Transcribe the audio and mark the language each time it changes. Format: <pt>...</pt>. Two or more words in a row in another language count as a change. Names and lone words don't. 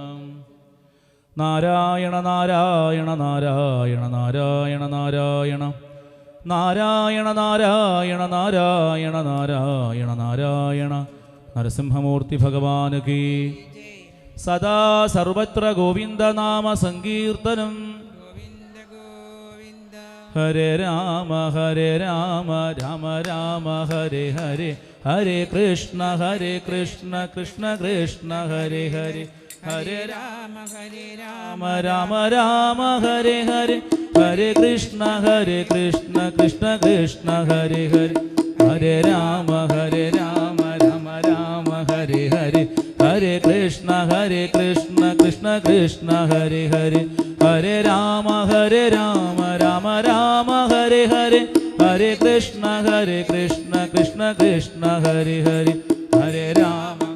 <sa>നാരായണ നാരായണ നാരായണ നാരായണ നാരായണ നാരായണ നാരായണ നാരായണ നാരായണ നാരായണ നരസിംഹമൂർത്തി</sa> <hi>भगवान की.</hi> <sa>സദാ സർവത്ര ഗോവിന്ദനാമ സങ്കീർത്തനം. ഹരേ രാമ രാമ രാമ ഹരേ ഹരേ ഹരേ കൃഷ്ണ കൃഷ്ണ കൃഷ്ണ ഹരേ ഹരേ ഹരേ രാമ രാമ രാമ ഹരേ ഹരേ ഹരേ കൃഷ്ണ കൃഷ്ണ കൃഷ്ണ ഹരേ ഹരേ ഹരേ രാമ രാമ രാമ ഹരേ ഹരേ ഹരേ കൃഷ്ണ കൃഷ്ണ കൃഷ്ണ ഹരേ ഹരേ ഹരേ രാമ രാമ രാമ ഹരേ ഹരേ ഹരേ കൃഷ്ണ കൃഷ്ണ കൃഷ്ണ ഹരേ ഹരേ ഹരേ രാമ</sa>